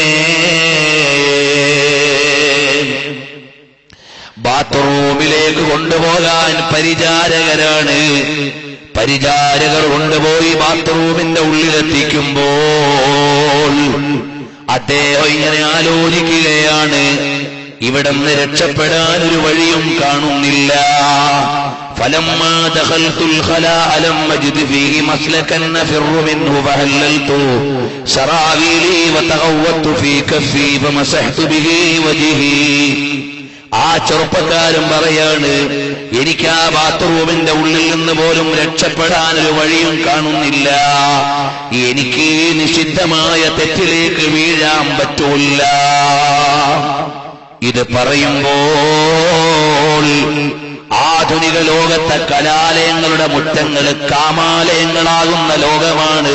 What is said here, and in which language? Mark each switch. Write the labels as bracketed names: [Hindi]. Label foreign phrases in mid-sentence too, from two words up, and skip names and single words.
[Malayalam] ബാത്റൂമിലേക്ക് കൊണ്ടുപോകാൻ പരിചാരകരാണ്. പരിചാരകർ കൊണ്ടുപോയി ബാത്റൂമിന്റെ ഉള്ളിലെത്തിക്കുമ്പോൾ അദ്ദേഹം ഇങ്ങനെ ആലോചിക്കുകയാണ്, ഇവിടുന്ന് രക്ഷപ്പെടാൻ ഒരു വഴിയും കാണുന്നില്ല. [Arabic] فلما دخلت الخلاء لم أجد فيه مسلكا أفر منه فهللت سراويلي وتغوطت في كفي فمسحت به وجهي. [Malayalam] ആ ചെറുപ്പക്കാരൻ പറയാണ്, എനിക്ക് ആ ബാത്റൂമിന്റെ ഉള്ളിൽ നിന്ന് പോലും രക്ഷപ്പെടാനൊരു വഴിയും കാണുന്നില്ല, എനിക്ക് നിഷിദ്ധമായ തെറ്റിലേക്ക് വീഴാൻ പറ്റൂല്ല. ഇത് പറയുമ്പോൾ ആധുനിക ലോകത്തെ കലാലയങ്ങളുടെ മുറ്റങ്ങള് കാമാലയങ്ങളാകുന്ന ലോകമാണ്.